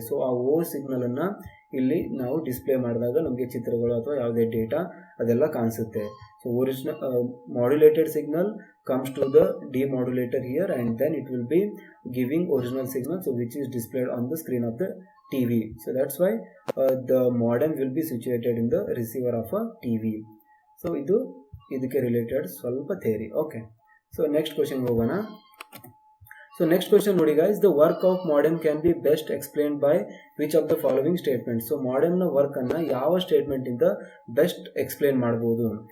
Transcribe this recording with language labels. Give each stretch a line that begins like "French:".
Kannada: So ಆ ಓ ಸಿಗ್ನಲನ್ನು ಇಲ್ಲಿ ನಾವು ಡಿಸ್ಪ್ಲೇ ಮಾಡಿದಾಗ ನಮಗೆ ಚಿತ್ರಗಳು ಅಥವಾ ಯಾವುದೇ ಡೇಟಾ ಅದೆಲ್ಲ ಕಾಣಿಸುತ್ತೆ.
English: So original modulated signal comes to the demodulator here and then it will be giving original signal, so which is displayed on the screen of the TV. So that's why the modem will be situated in the receiver of a TV.
Kannada: So ಇದಕ್ಕೆ related ಸ್ವಲ್ಪ theory. Okay, so next ಕ್ವಶನ್ಗೆ ಹೋಗೋಣ.
English: So next question ನೋಡಿ guys, the work of modem can be best explained by which of the following statement.
Kannada: So ಮಾಡೆಮ್ನ ವರ್ಕನ್ನು ಯಾವ ಸ್ಟೇಟ್ಮೆಂಟಿಂದ best explain ಮಾಡ್ಬೋದು.